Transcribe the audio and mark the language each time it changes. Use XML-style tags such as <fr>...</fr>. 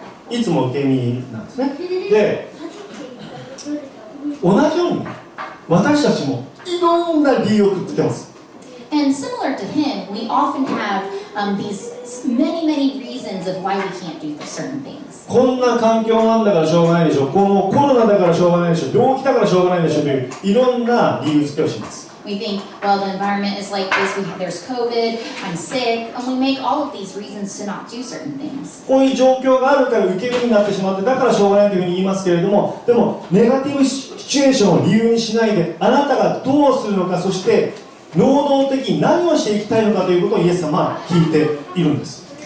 <ja>いつも受け身なんですね。で、同じように私たちもいろんな理由をくっつけます。</ja> <en>And similar to him, we often have these many reasons of why we can't do certain things.</en> <ja>こんな環境なんだからしょうがないでしょ、このコロナだからしょうがないでしょ、病気だからしょうがないでしょといういろんな理由付けをします。</ja> <en>We think, well, the environment is like this, there's COVID, I'm sick, and we make all of these reasons to not do certain things.</en> <ja>こういう状況があるから受け身になってしまって、だからしょうがないというふうに言いますけれども、でもネガティブシチュエーションを理由にしないで、あなたがどうするのか、そして能動的に何をしていきたいのかということをイエス様は聞いているんです。</ja>